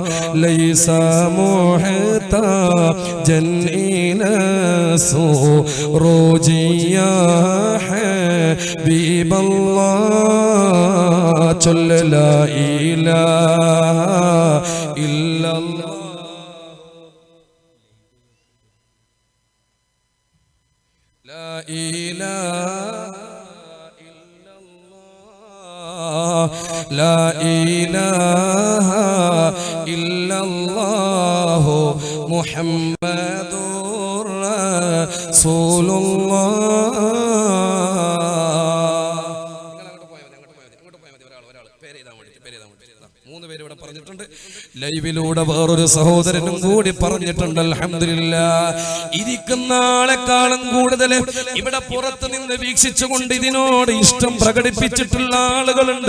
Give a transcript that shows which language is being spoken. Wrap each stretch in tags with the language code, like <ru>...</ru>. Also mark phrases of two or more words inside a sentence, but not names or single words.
<ar>ليس محتاجا إلى السروج يا حبيب الله. ചൊല്ല لا إله إلا الله. لا إله إلا الله. لا إله إلا الله محمد رسول الله.</ar> <ml>ലൈവിലൂടെ വേറൊരു സഹോദരനും കൂടി പറഞ്ഞിട്ടുണ്ട്. അൽഹംദുലില്ലാഹ്. ഇരിക്കുന്ന ആളെക്കാളും കൂടുതൽ ഇവിടെ പുറത്തു നിന്ന് വീക്ഷിച്ചുകൊണ്ട് ഇതിനോട് ഇഷ്ടം പ്രകടിപ്പിച്ചിട്ടുള്ള ആളുകളുണ്ട്.</ml>